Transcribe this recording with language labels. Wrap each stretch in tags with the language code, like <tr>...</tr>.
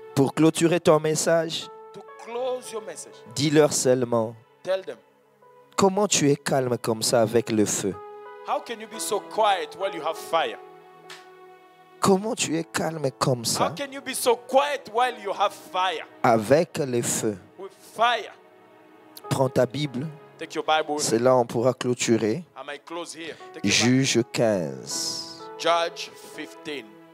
<fr>pour clôturer ton message,</fr> <en>to close your message.</en> <fr>dis-leur seulement,</fr> <en>Tell them,</en> <fr>comment tu es calme comme ça avec le feu?</fr> <en>how can you be so quiet while you have fire?</en> <fr>Comment tu es calme comme</fr> <en>How</en> <fr>ça</fr> <en>can you be so quiet while you have fire?</en> <fr>avec le feu?</fr> <en>With fire.</en> <fr>Prends ta Bible,</fr> <en>Take your Bible with me.</en> <fr>c'est là on pourra clôturer.</fr> <en>I might close here. Take your Bible.</en> <fr>Juge 15.</fr> <en>Judge 15.</en>